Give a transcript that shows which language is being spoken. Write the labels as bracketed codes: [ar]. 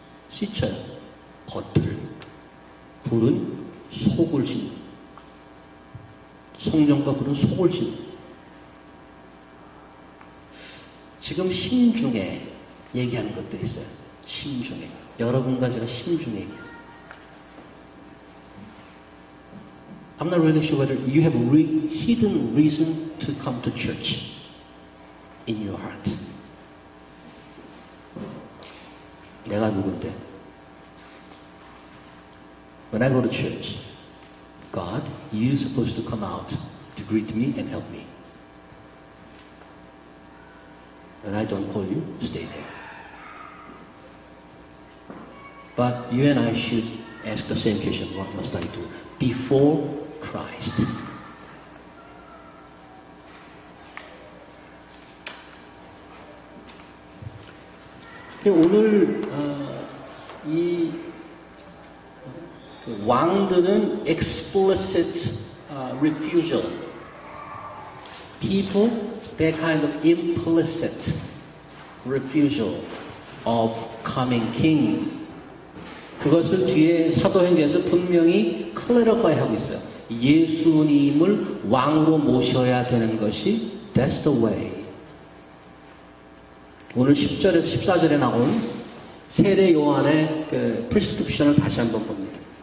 [ko] 씻어요. 겉을. 불은 속을 씻는. 성령과 불은 속을 씻는. 지금 심중에 얘기하는 것들이 있어요. 심중에. 여러분과 제가 심중에 얘기해요. [en] I'm not really sure whether you have hidden reason to come to church in your heart. [ko] 내가 누군데? [en] When I go to church, God, you're supposed to come out to greet me and help me. When I don't call you, stay there. But you and I should ask the same question, what must I do? Before Christ. [ko] 오늘 이 왕들은 [en] explicit refusal. People, they're kind of implicit refusal of coming king. [ko] 그것을 뒤에 사도행전에서 분명히 클래리파이 하고 있어요. 예수님을 왕으로 모셔야 되는 것이 [en] That's the way. [ko] 오늘 10절에서 14절에 나온 세례 요한의 그 프리스크립션을 다시 한번 봅니다.